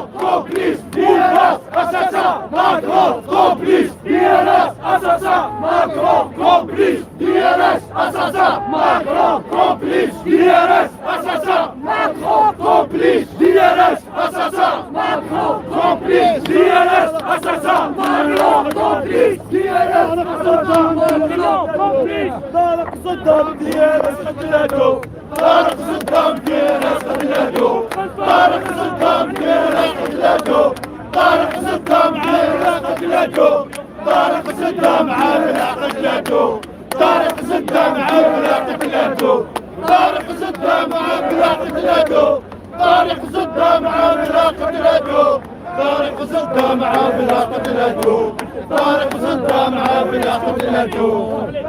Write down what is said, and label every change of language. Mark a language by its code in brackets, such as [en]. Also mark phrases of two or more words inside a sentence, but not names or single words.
[fr] complice, assassin, Macron, complice, DNS, assassin, Macron, complice, DNS, assassin, Macron, complice, DNS, assassin, Macron, complice, DNS, assassin, Macron, complice, DNS, assassin, Macron, complice, DNS, assassin, Macron, complice, [ar] طارق صدام DNS قتلته طارق صدام DNS قتلته طارق صدام DNS قتلته طارق صدام DNS قتلته قتلته طارق صدام عامل قتلته طارق صدام عامل قتلته طارق صدام عامل قتلته طارق صدام عامل قتلته طارق صدام عامل قتلته طارق صدام عامل قتلته